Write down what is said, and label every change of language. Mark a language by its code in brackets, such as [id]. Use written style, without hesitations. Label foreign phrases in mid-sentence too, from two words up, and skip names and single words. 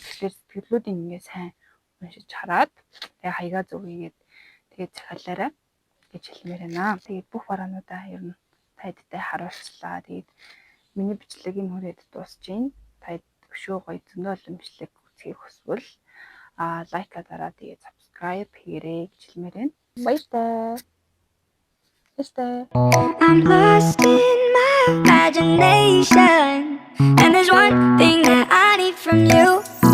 [mn] Тэгэхээр сэтгэлүүдийг ингээд сайн уншиж хараад тэгээ хаягаа зөв хийгээд тэгээ захиалаарай гэж хэлмээр байна. Тэгээд бүх бараануудаа ер нь та эдтэй харуулчлаа. Тэгээд миний бичлэг энэ хүрээд дуусж байна. Та өшөө гоё зөндөө олон бичлэг үзхийг хүсвэл лайка дараа тэгээд subscribe хийгээрэй гэж хэлмээр байна. Баярлалаа. [en] I'm lost in my imagination, and there's one thing that I need from you.